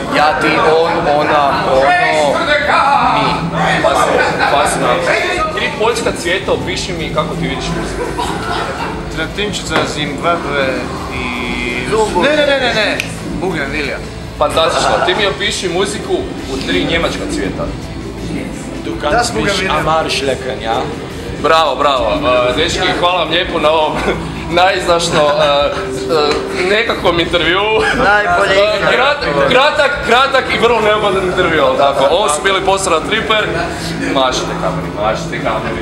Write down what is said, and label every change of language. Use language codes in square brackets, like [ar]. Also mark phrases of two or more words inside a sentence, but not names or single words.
[hr] Ja, ti, on, ona, ono, mi. Fascinantno. 3 poljska cvijeta, opiši mi kako ti vidiš muziku. Tratinčica, Zimbabwe i... Ne. Bougainvillea. Fantastično, ti mi opiši muziku u 3 njemačka cvijeta. [de] Du kannst mich am Arsch lecken, ja? [hr] Bravo. Dečki, hvala vam lijepo na ovom najizdašno nekakvom intervjuu. Najbolje kratak i vrlo neugodan intervju, ali tako. Ovo su bili Posrana Triper. Mašite kameri.